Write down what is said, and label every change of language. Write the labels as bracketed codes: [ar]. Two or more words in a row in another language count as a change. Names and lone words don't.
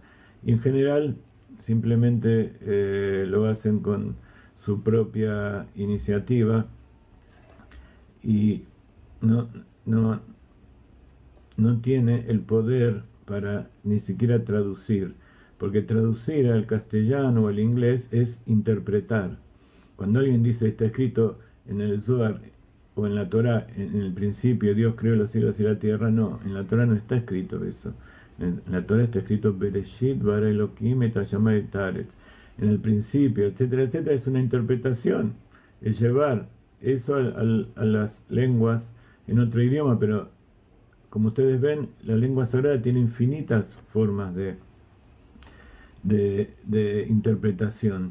[es] Y en general simplemente lo hacen con su propia iniciativa y no, no, no tiene el poder para ni siquiera traducir, porque traducir al castellano o al inglés es interpretar. Cuando alguien dice está escrito en el Zohar o en la Torah, en el principio Dios creó los cielos y la tierra, no, en la Torah no está escrito eso. En la Torah está escrito [he] בראשית ברא אלוהים את השמים את הארץ. [es] En el principio, etcétera, etcétera, es una interpretación, es llevar eso a las lenguas en otro idioma, pero como ustedes ven, la lengua sagrada tiene infinitas formas de interpretación.